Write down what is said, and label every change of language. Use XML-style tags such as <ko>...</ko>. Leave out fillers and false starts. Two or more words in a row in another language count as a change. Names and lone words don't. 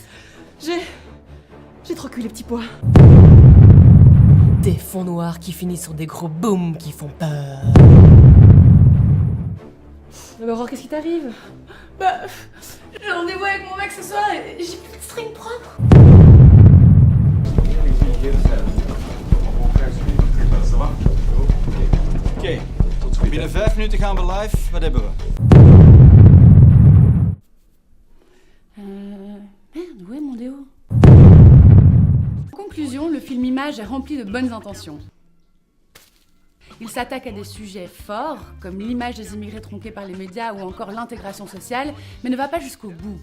<fr>J'ai trop cuit les petits pois. Des fonds noirs qui finissent sur des gros booms qui font peur. Mais Aurore, qu'est-ce qui t'arrive? Bah, j'ai rendez-vous avec mon mec ce soir et j'ai plus de string propre.</fr> <nl>Oké, binnen 5 minuten gaan we live. Wat hebben we?</nl> <fr>Merde, où est mon déo? En conclusion, le film Image est rempli de bonnes intentions. Il s'attaque à des sujets forts, comme l'image des immigrés tronqués par les médias ou encore l'intégration sociale, mais ne va pas jusqu'au bout.</fr>